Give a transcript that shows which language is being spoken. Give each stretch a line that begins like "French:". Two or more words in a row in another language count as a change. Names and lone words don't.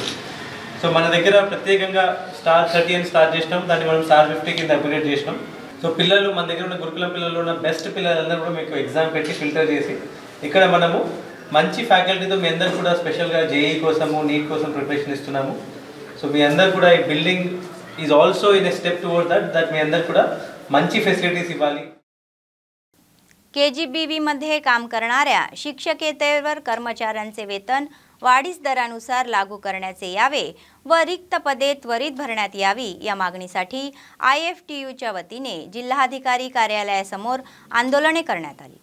Telugu: సో మన దగ్గర ప్రత్యేకంగా స్టార్ 30 అని స్టార్ట్ చేసినాం, దాన్ని మనం స్టార్ 50 కింద అప్గ్రేడ్ చేసినాం. సో పిల్లలు మన దగ్గర ఉన్న గురుకులం పిల్లలు ఉన్న బెస్ట్ పిల్లలందరూ కూడా మీకు ఎగ్జామ్ పెట్టి ఫిల్టర్ చేసి ఇక్కడ మనము మంచి ఫ్యాకల్టీతో మీ అందరు కూడా స్పెషల్గా JEE కోసము నీట్ కోసం ప్రిపరేషన్ ఇస్తున్నాము. సో మీ అందరు కూడా ఈ
English: building is also in a step toward that
Telugu: మీ అందరు కూడా మంచి ఫెసిలిటీస్ ఇవ్వాలి.
Marathi: KGBVमध्ये काम करणाऱ्या शिक्षकेतर कर्मचाऱ्यांचे वेतन वाढीस दरानुसार लागू करण्याचे यावे व रिक्त पदे त्वरित भरण्यात यावी या मागणीसाठी IFTUच्या वतीने जिल्हाधिकारी कार्यालयासमोर आंदोलने करण्यात आली.